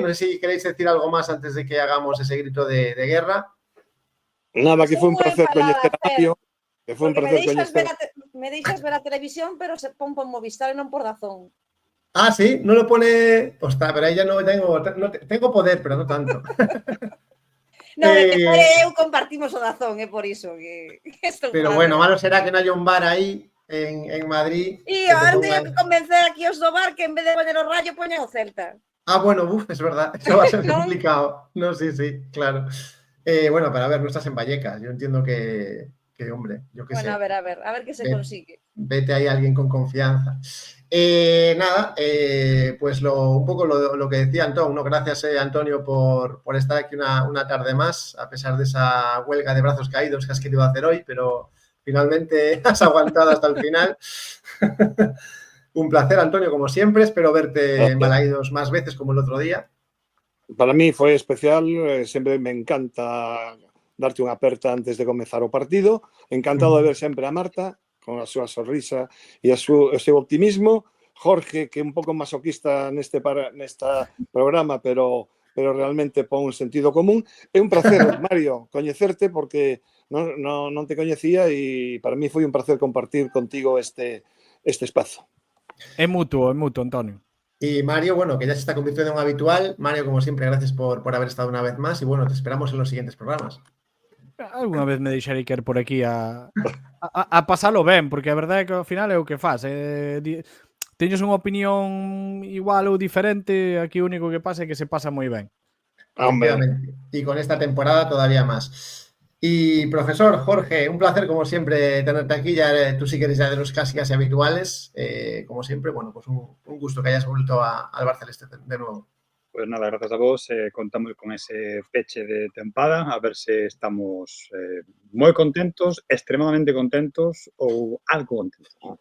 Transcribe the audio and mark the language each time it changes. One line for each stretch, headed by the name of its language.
Galician: No sé si queréis decir algo más antes de que hagamos ese grito de guerra. Nada, que fue un placer coñecer a Mario. Que fue un placer coñecer. me deixas ver a televisión, pero se pon por Movistar e non por Dazón.
Spanish: Ah, sí, no lo pone. Ostras, pero ahí ya no tengo poder, pero no tanto.
Galician: No, é que Pere e eu compartimos o Dazón, é por iso que estou
Spanish: Pero bueno, malo será que no haya un bar ahí en Madrid.
Galician: E ahora teño que convencer aquí os do bar que en vez de poñer o Rayo, poñen o Celta.
Spanish: Ah, bueno, es verdad, eso va a ser ¿No? complicado. No, sí, claro. Bueno, pero a ver, no estás en Vallecas. Yo entiendo que hombre, yo qué sé. Bueno, a ver qué se consigue. Vete ahí a alguien con confianza. Nada, pues un poco lo que decía Antón, ¿no? Gracias, Antonio, por estar aquí una tarde más, a pesar de esa huelga de brazos caídos que has querido hacer hoy, pero finalmente has aguantado hasta el final. Un placer, Antonio, como siempre. Espero verte en Balaídos más veces como el otro día.
Galician: Para mí foi especial, sempre me encanta darte unha aperta antes de comezar o partido. Encantado de ver sempre a Marta, con a súa sonrisa e o seu optimismo. Jorge, que é un pouco masoquista nesta programa, pero realmente pon un sentido común. É un placer, Mario, coñecerte, porque non te coñecía e para mí foi un placer compartir contigo este espazo. É mutuo, Antonio.
Spanish: Y Mario, bueno, que ya se está convirtiendo en un habitual. Mario, como siempre, gracias por haber estado una vez más y bueno, te esperamos en los siguientes programas.
Galician: Alguna vez me deixarei que ir por aquí a pasalo ben, porque a verdade é que ao final é o que faz. Teñes unha opinión igual ou diferente, aquí o único que pasa é que se pasa moi ben.
Spanish: Y con esta temporada todavía más. Y profesor Jorge, un placer como siempre tenerte aquí, ya tú sí que eres ya de los casi habituales, como siempre, bueno, pues un gusto que hayas vuelto al Bar Celeste de nuevo.
Galician: Pues nada, gracias a vos, contamos con ese peche de tempada, a ver si estamos moi contentos, extremadamente contentos ou algo contentos.